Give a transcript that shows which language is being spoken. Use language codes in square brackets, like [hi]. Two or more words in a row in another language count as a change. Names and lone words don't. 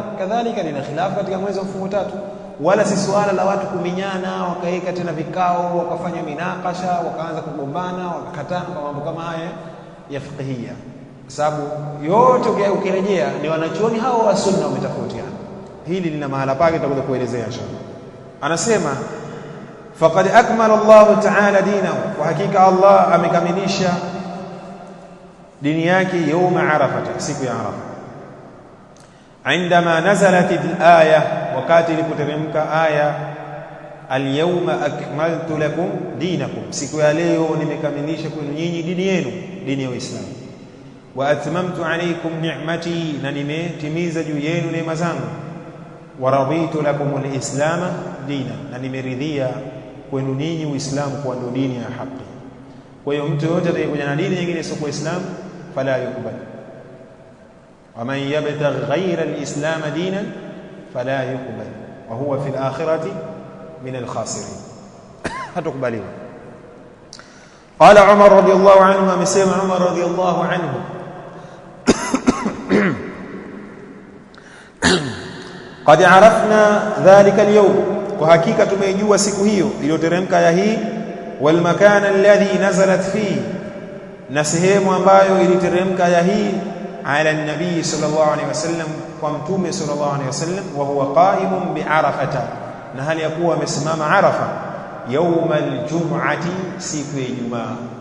[sw] Kadhalika lina khilafu katika mwezi wa mfungo tatu, wala si swala la watu kuminyana wakaeka tena vikao wakafanya minakasha wakaanza kugombana wakakatana kwa mambo kama haya ya fiqhia, sababu yote ukirejea ni wanachuoni hao wa sunna wametofautiana. Hili lina mahala pake, tutakuja kuelezea inshallah. Anasema [ar] فقد أكمل الله تعالى دينه, [sw] wa hakika Allah amekamilisha dini yake [ar] يوم عرفة, [sw] siku ya Arafa. [ar] عندما نزلت الآية, [sw] wakati ilipoteremka aya [ar] اليوم أكملت لكم دينكم, [sw] siku ya leo nimekamilisha kwenu nyinyi dini yenu, dini ya Uislamu. [ar] وأتممت عليكم نعمتي, [sw] na nimetimiza juu yenu neema zangu, [ar] ورضيت لكم الإسلام دينا, [sw] na nimeridhia kwenu ninyi Uislamu kuwa ndio dini ya haki. Kwa hiyo mtu yote atakayekuja na dini nyingine sio Uislamu [ar] فلا يقبل ومن يبتغ غير الإسلام دينا فلا يقبل وهو في الآخرة من الخاسرين, hatukubaliwa. قال عمر رضي الله عنه amesema عمر رضي الله عنه قد عرفنا ذلك اليوم, [sw] kwa hakika tumeijua siku hiyo iliyoteremka aya hii, [ar] والمكان الذي نزلت فيه, [sw] na sehemu ambayo iliteremka aya hii, [ar] على النبي صلى الله عليه وسلم, [sw] kwa mtume [ar] صلى الله عليه وسلم, وهو قائم بعرفة, [sw] na hali ya kuwa amesimama Arafa, [ar] يوم الجمعة, [sw] siku ya Ijumaa.